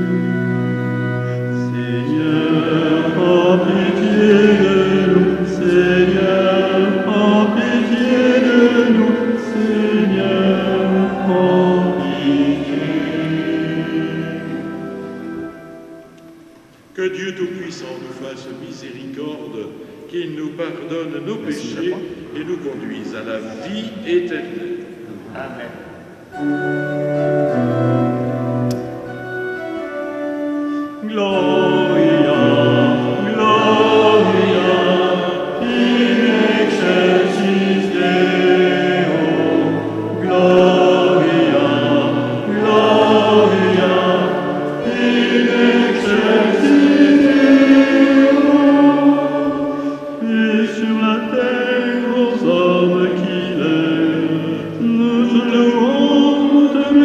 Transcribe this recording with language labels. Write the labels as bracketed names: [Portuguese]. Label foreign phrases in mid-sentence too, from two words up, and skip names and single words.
[French] Seigneur, en pitié de nous, Seigneur, en pitié de nous, Seigneur, en pitié. Que Dieu Tout-Puissant nous fasse miséricorde, qu'il nous pardonne nos péchés et nous conduise à la vie éternelle. Amen. [Latin] Gloria, Gloria, in excelsis Deo. Gloria, Gloria, in excelsis Deo. [French] Et sur la terre aux hommes qu'il est, nous te louons, te